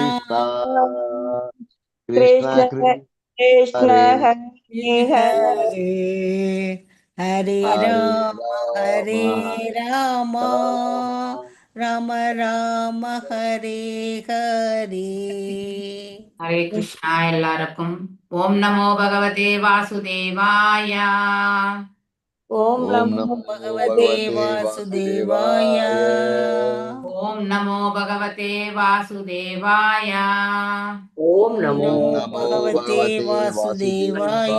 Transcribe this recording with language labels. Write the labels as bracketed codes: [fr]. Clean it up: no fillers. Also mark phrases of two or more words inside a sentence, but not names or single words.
[sa] कृष्ण कृष्ण कृष्ण कृष्ण कृष्ण हरे हरे हरे हरे। हरे हरे राम राम हरे हरे राम राम राम राम हरे हरे। हरे कृष्णा எல்லாருக்கும் ओम् नमो भगवते वासुदेवाय। ओम ओम नमो नमो नमो भगवते भगवते वासुदेवाय। वासुदेवाय। ओम नमो भगवते वासुदेवाय। ओम ॐ नमो ओम नमो नमो भगवते भगवते वासुदेवाय।